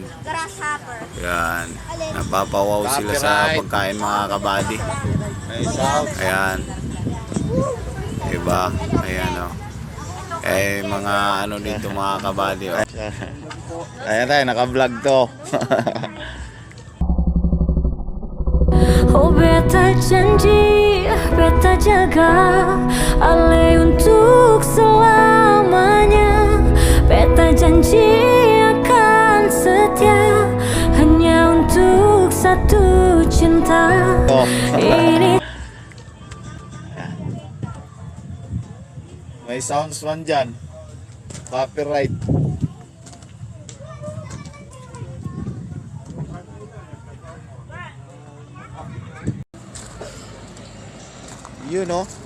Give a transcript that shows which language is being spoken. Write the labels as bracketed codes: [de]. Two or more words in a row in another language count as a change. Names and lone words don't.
[tl] Ayan, napapawaw sila sa pagkain mga kabady. Ayan. Diba? Ayan mga dito mga kabady Ayan tayo, naka-vlog to. [abs] Oh beta janji, beta jaga Ale untuk selamanya Beta janji akan setia satu cinta ini. [tl] May sounds man dyan. Copyright. Yun oh.